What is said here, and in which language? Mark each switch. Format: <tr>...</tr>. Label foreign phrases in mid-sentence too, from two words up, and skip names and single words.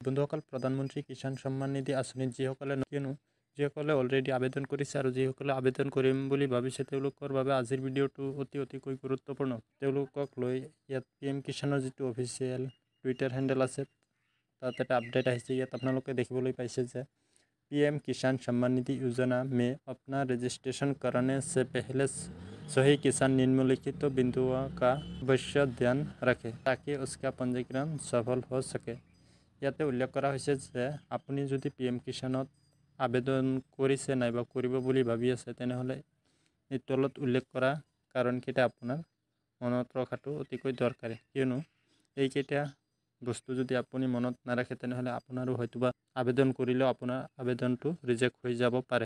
<as>বন্ধুসকল, প্ৰধানমন্ত্ৰী কিষাণ সন্মান নিধি আঁচনিত যিসকলে অলৰেডি আবেদন কৰিছে আৰু যিসকলে আবেদন কৰিম বুলি ভাবিছে তেওঁলোকৰ বাবে আজিৰ ভিডিঅ'টো অতিকৈ গুৰুত্বপূৰ্ণ। তেওঁলোকক লৈ ইয়াত PM কিষাণৰ যিটো</as> <en>official Twitter handle</en> <as>আছে তাত এটা আপডেট আহিছে। ইয়াত আপোনালোকে দেখিবলৈ পাইছে যে</as> <hi>PM किसान सम्मान निधि योजना में अपना रजिस्ट्रेशन कराने से पहले सही किसान निम्नलिखित बिंदुओं का अवश्य ध्यान रखें ताकि उसका पंजीकरण सफल हो सके।</hi> <as>ইয়াতে উল্লেখ কৰা হৈছে যে আপুনি যদি PM কিষাণত আবেদন কৰিছে নাইবা কৰিব বুলি ভাবি আছে তেনেহ'লে এই তলত উল্লেখ কৰা কাৰণকেইটা আপোনাৰ মনত ৰখাটো অতিকৈ দৰকাৰী, কিয়নো এইকেইটা বস্তু যদি আপুনি মনত নাৰাখে তেনেহ'লে আপোনাৰো হয়তোবা আবেদন কৰিলেও আপোনাৰ আবেদনটো ৰিজেক্ট হৈ যাব পাৰে।</as>